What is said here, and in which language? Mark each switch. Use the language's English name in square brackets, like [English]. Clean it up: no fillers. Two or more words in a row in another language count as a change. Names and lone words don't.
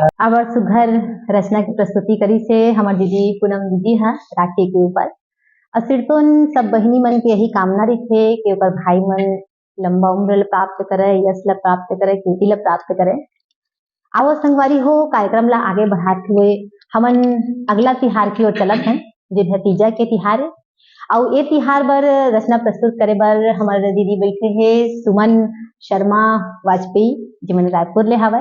[Chhattisgarhi] अब सुघर रचना की प्रस्तुति करी से हमार दीदी पूनम दीदी है राखी के ऊपर। और सिर तो सब बहिनी मन के यही कामना रही कि ओकर भाई मन लंबा उम्र ल प्राप्त करे, यश ल प्राप्त करे, कीर्ति ल प्राप्त करे। आओ संगवारी हो, कार्यक्रम ला आगे बढ़ाते हुए हमन अगला तिहार की ओर चलत हैं, जो है तीजा के तिहार। और ये तिहार बर रचना प्रस्तुत करे बर हमारे दीदी बैठे हैं सुमन शर्मा वाजपेयी, जिमन रायपुर ले हवय।